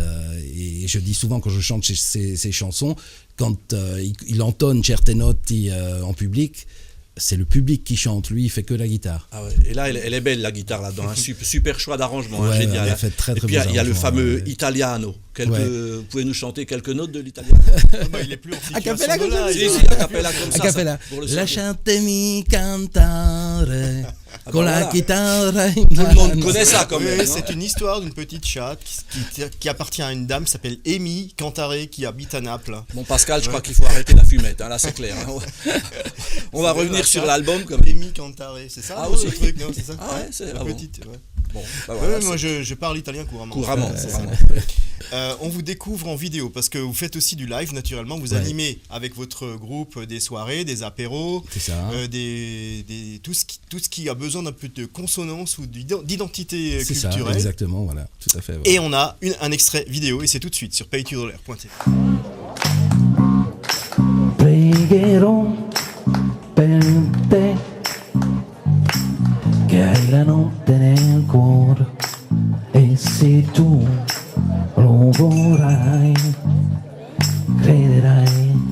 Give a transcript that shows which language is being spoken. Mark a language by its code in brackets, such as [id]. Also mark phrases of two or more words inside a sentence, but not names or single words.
[fr] Et je dis souvent quand je chante ces chansons, quand il entonne Certe Notti en public, c'est le public qui chante, lui il fait que la guitare. Ah ouais. Et là elle est belle la guitare là-dedans, super choix d'arrangement, génial. Elle a fait très, très et puis il y a le fameux Italiano. Vous pouvez nous chanter quelques notes de l'italiano? Il est plus en a cappella comme ça. Si, a cappella comme ça. A cappella. [it] Lasciatemi cantare con la chitarra. [fr] Tout le monde connaît ça quand même. Oui, c'est une histoire d'une petite chatte qui appartient à une dame qui s'appelle Amy Cantare qui habite à Naples. Bon Pascal, je crois qu'il faut arrêter la fumette, là c'est clair. On va revenir sur l'album comme Amy Cantare, c'est ça ce truc, non, c'est ça? Ah ouais, c'est la petite. Bon, moi je parle italien couramment. On vous découvre en vidéo parce que vous faites aussi du live naturellement. Vous animez avec votre groupe des soirées, des apéros, tout ce qui a besoin d'un peu de consonance ou d'identité culturelle. C'est ça, exactement, voilà, tout à fait. Ouais. Et on a un extrait vidéo et c'est tout de suite sur paytodolaire.tv. [it] Pregherò per te che hai la notte nel cuore e se tu lo vorrai crederai.